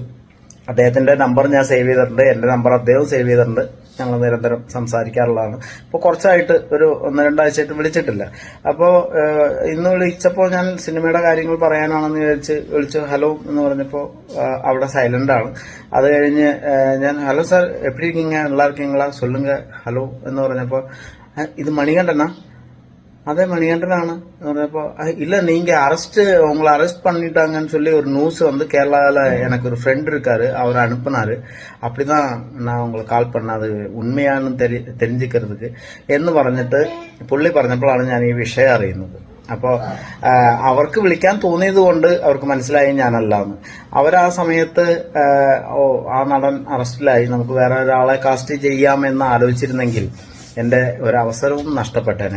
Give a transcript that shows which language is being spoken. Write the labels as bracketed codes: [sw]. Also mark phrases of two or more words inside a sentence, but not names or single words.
[ml] അദ്ദേഹത്തിന്റെ നമ്പർ ഞാൻ സേവ് ചെയ്തിട്ടുണ്ട്, എന്റെ നമ്പർ അദ്ദേഹം സേവ് ചെയ്തിട്ടുണ്ട്. ഞങ്ങൾ നിരന്തരം സംസാരിക്കാറുള്ളതാണ്. ഇപ്പോൾ കുറച്ചായിട്ട് ഒരു 1-2 ആഴ്ചയായിട്ട് വിളിച്ചിട്ടില്ല. അപ്പോൾ ഇന്ന് വിളിച്ചപ്പോൾ ഞാൻ സിനിമയുടെ കാര്യങ്ങൾ പറയാനാണെന്ന് വിളിച്ചു. ഹലോ എന്ന് പറഞ്ഞപ്പോൾ അവിടെ സൈലന്റ് ആണ്. അത് കഴിഞ്ഞ് ഞാൻ ഹലോ സാർ [ta] எப்பி இருக்கீங்க, நல்லா இருக்கீங்களா, சொல்லுங்க [ml] ഹലോ എന്ന് പറഞ്ഞപ്പോൾ ഇത് മണികണ്ഠനാ? അതേ മണികണ്ഠനാണ് എന്ന് പറഞ്ഞപ്പോ [ta] இல்ல நீங்க உங்களை அரெஸ்ட் பண்ணிட்டாங்கன்னு சொல்லி ஒரு நியூஸ் வந்து கேரளால எனக்கு ஒரு ஃப்ரெண்ட் இருக்காரு, அவர் அனுப்புனாரு. அப்படிதான் நான் உங்களுக்கு கால் பண்ணது ഉണ്മയാണെന്ന് தெரிஞ்சுக்கிறதுக்கு [ml] എന്ന് പറഞ്ഞിട്ട് പുള്ളി പറഞ്ഞപ്പോഴാണ് ഞാൻ ഈ വിഷയം അറിയുന്നത്. അപ്പോ അവർക്ക് വിളിക്കാൻ തോന്നിയത് കൊണ്ട് അവർക്ക് മനസ്സിലായി ഞാനല്ലാന്ന്. അവരാ സമയത്ത് ആ നടൻ അറസ്റ്റിലായി, നമുക്ക് വേറെ ഒരാളെ കാസ്റ്റ് ചെയ്യാമെന്ന് ആലോചിച്ചിരുന്നെങ്കിൽ എന്റെ ഒരവസരവും നഷ്ടപ്പെട്ടേനെ.